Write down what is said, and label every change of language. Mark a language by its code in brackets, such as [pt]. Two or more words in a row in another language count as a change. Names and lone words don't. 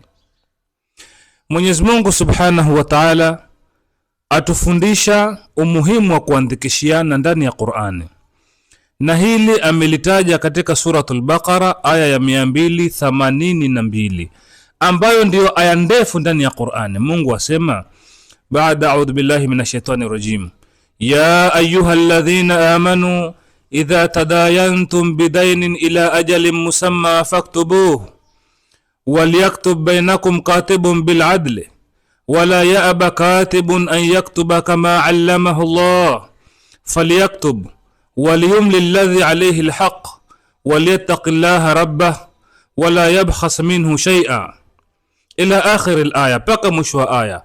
[sw] Mwenyezi Mungu [ar] سبحانه وتعالى [sw] atufundisha umuhimu wa kuandikishiana ndani ya Qur'ani. Na hili amelitaja katika suratul Baqara aya ya 282 ambayo ndio aya ndefu ndani ya Qur'ani. Mungu asema baada [ar] أعوذ بالله من الشيطان الرجيم, يا أيها الذين آمنوا إذا تداينتم بدين إلى أجل مسمى فاكتبوه وليكتب بينكم كاتب بالعدل ولا يأب كاتب أن يكتب كما علمه الله فليكتب وليملل الذي عليه الحق وليتق الله ربه ولا يبخس منه شيئا إلى آخر الآية, [sw] paka mwisho wa aya.